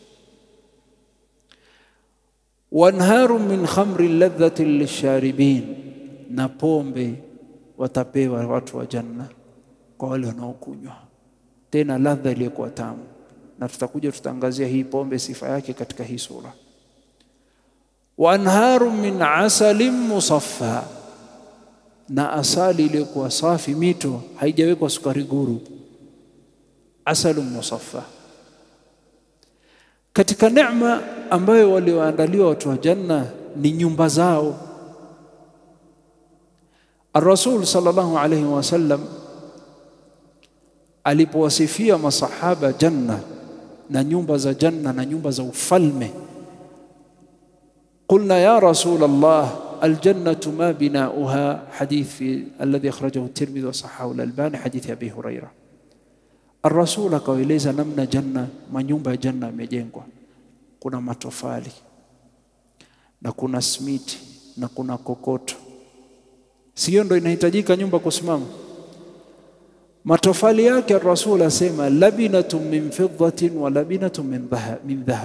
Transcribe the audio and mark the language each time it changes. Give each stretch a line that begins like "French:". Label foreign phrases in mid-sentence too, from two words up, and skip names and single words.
Arabic: وأنهار من خمر لذة للشاربين,
Swahili: na pombe watapewa watu wa janna kwa wale wanaokunywa, tena ladha iliyokuwa tamu. Na tutakuja tutaangazia hii pombe sifa yake katika hii sura.
Arabic: وأنهار من عسل مصفى,
Swahili: na asali iliyokuwa safi, mito haijawekwa sukari guru,
Arabic: عسل مصفى.
Swahili: Katika neema ambayo walioandaliwa watu wa janna ni nyumba zao. Ar-Rasul
Arabic: صلى الله عليه وسلم
Swahili: alipowasifia masahaba janna na nyumba za janna na nyumba za ufalme,
Arabic: قلنا يا رسول الله الجنة ما بناؤها حديث الذي أخرجه الترمذي وصححه الألباني حديث أبي هريرة.
Swahili: Ar-Rasul akaeleza namna janna, manyumba ya janna yamejengwa. Kuna matofali na kuna simiti na kuna kokoto. Sio ndio inahitajika nyumba kusimama? Matofali yake Ar-Rasul asema
Arabic: لبنة من فضة ولبنة من ذهب.